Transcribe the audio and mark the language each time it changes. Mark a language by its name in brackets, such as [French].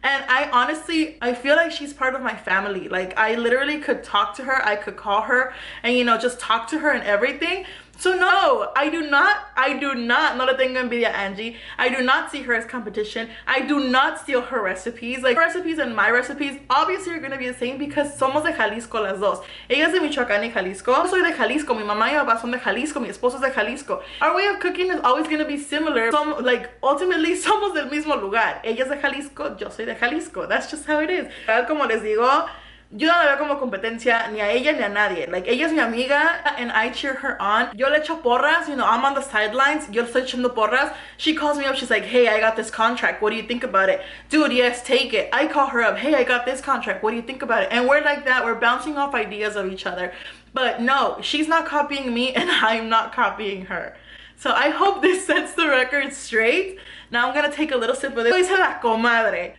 [English] And I feel like she's part of my family. Like, I literally could talk to her, I could call her, and you know, just talk to her and everything. So no, I do not, [Spanish] no le tengo envidia [English] Angie. I do not see her as competition. I do not steal her recipes. Like, her recipes and my recipes obviously are gonna be the same because [Spanish] somos de Jalisco las dos. Ella es de Michoacán y Jalisco. Yo soy de Jalisco. Mi mamá y mi papá son de Jalisco. Mi esposo es de Jalisco. [English] Our way of cooking is always gonna be similar. Like, ultimately, [Spanish] somos del mismo lugar. Ella es de Jalisco, yo soy de Jalisco. [English] That's just how it is. [Spanish] Como les digo, yo no la veo como competencia ni a ella ni a nadie. [English] Like, [Spanish] ella es mi amiga [English] and I cheer her on. [Spanish] Yo le echo porras, [English] you know, I'm on the sidelines. [Spanish] Yo le estoy echando porras. [English] She calls me up, she's like, hey, I got this contract. What do you think about it? Dude, yes, take it. I call her up, hey, I got this contract. What do you think about it? And we're like that. We're bouncing off ideas of each other. But no, she's not copying me and I'm not copying her. So I hope this sets the record straight. Now I'm gonna take a little sip of this. Comadre.